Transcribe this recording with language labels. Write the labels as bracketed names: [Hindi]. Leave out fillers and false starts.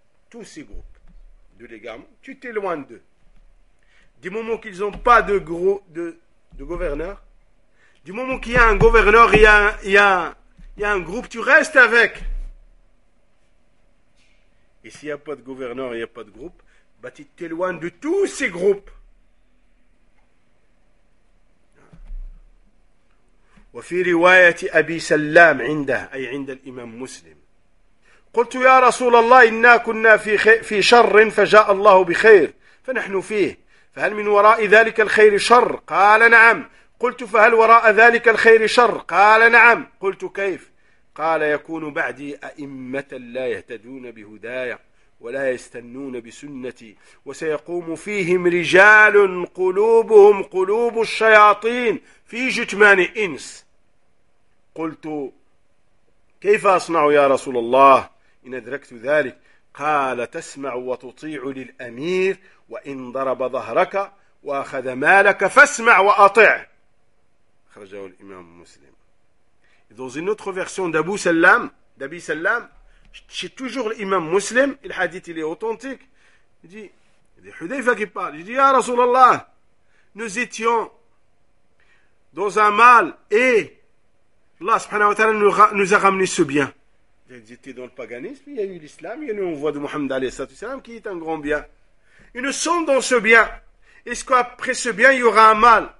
[French] Tous ces groupes de légumes, tu t'éloignes d'eux. Du moment qu'ils n'ont pas de, gros, de gouverneur, du moment qu'il y a un gouverneur, il y a un groupe, tu restes avec. Et s'il n'y a pas de gouverneur, il n'y a pas de groupe, bah, tu t'éloignes de tous ces groupes. [Arabic] وفي رواية أبي سلام عنده أي عند الإمام مسلم قلت يا رسول الله إنا كنا في شر فجاء الله بخير فنحن فيه فهل من وراء ذلك الخير شر؟ قال نعم قلت فهل وراء ذلك الخير شر؟ قال نعم قلت كيف؟ قال يكون بعدي أئمة لا يهتدون بهدايا ولا يستنون بسنتي وسيقوم فيهم رجال قلوبهم قلوب الشياطين في جثمان إنس قلت كيف أصنع يا رسول الله إن أدركت ذلك قال تسمع وتطيع للأمير وإن ضرب ظهرك وأخذ مالك فاسمع وأطع خرجه الإمام مسلم [French] dans une autre version d'Abu Salam d'Abi Salam c'est toujours l'imam musulman, il a dit, il est authentique. Il dit, Hudayfa qui parle. Il dit, ya Rasulallah, nous étions dans un mal et Allah subhanahu wa ta'ala nous a ramené ce bien. Ils étaient dans le paganisme, il y a eu l'islam, il y a eu une voix de Mohammed alayhi salatu salam qui est un grand bien. Ils nous sont dans ce bien. Est-ce qu'après ce bien, il y aura un mal?